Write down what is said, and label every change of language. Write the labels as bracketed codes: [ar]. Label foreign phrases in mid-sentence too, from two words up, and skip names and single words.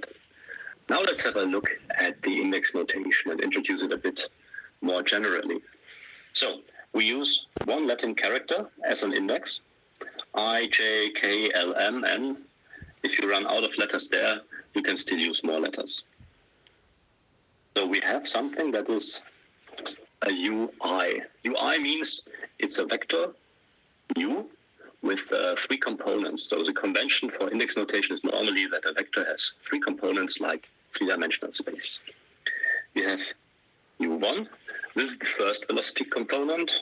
[en] Now let's have a look at the index notation and introduce it a bit more generally. So we use 1 Latin character as an index, I, J, K, L, M, N. If you run out of letters there, you can still use more letters. So we have something that is a UI. UI means it's a vector, U, with 3 components. So the convention for index notation is normally that a vector has 3 components like 3-dimensional space. We have U1, this is the first velocity component.